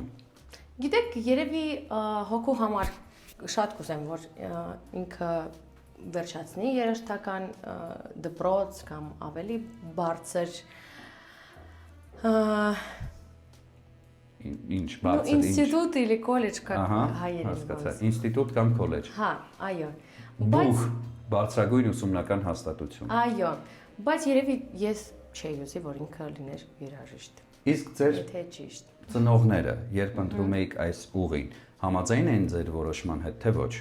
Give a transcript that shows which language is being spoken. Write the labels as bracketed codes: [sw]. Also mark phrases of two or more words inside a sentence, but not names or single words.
[hy] Գիտեք, երևի հոգու համար շատ կուզեմ, որ ինքը վերջացնի երաժշտական դպրոց կամ ավելի բարձր Ինչ բարձր ինչ։ [ru] Ինստիտուտ или колледж как հայերեն։ [hy] Հասկացա, ինստիտուտ կամ քոլեջ։ Հա, այո։ Բայց բարձրագույն ուսումնական հաստատություն։ Այո, բայց երևի ես չէի ուզի, որ ինքը լիներ երաժիշտ։ Իսկ ձեր Եթե ճիշտ։ ծնողները, երբ ընտրում էիք այս ուղին, համաձայն էին ձեր որոշման հետ, թե ոչ։